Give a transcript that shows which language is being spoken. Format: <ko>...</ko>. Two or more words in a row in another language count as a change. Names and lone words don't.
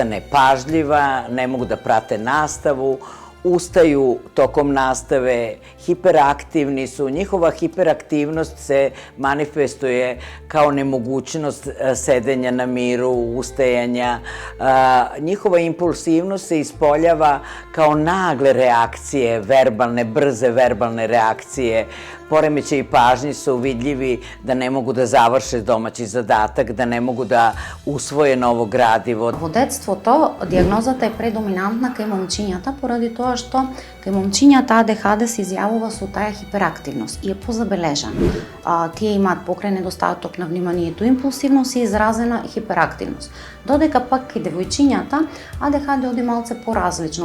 <sr>nepažljiva, ne mogu da prate nastavu, ustaju tokom nastave, hiperaktivni su, njihova hiperaktivnost se manifestuje kao nemogućnost sedenja na miru, ustajanja, njihova impulsivnost se ispoljava kao nagle reakcije, brze verbalne reakcije, poremećaji pažnje su vidljivi da ne mogu da završe domaći zadatak, da ne mogu da usvoje novo gradivo.</sr> <mk>Во детството дијагнозата е предоминантна кај момчињата поради тоа што кај момчињата АДХД се изјавува со таа хиперактивност и е позабележана. Тие имаат покрај недостаток на вниманието, импулсивност и изразена хиперактивност. Додека пак кај девојчињата АДХД оди малце поразлично.</mk>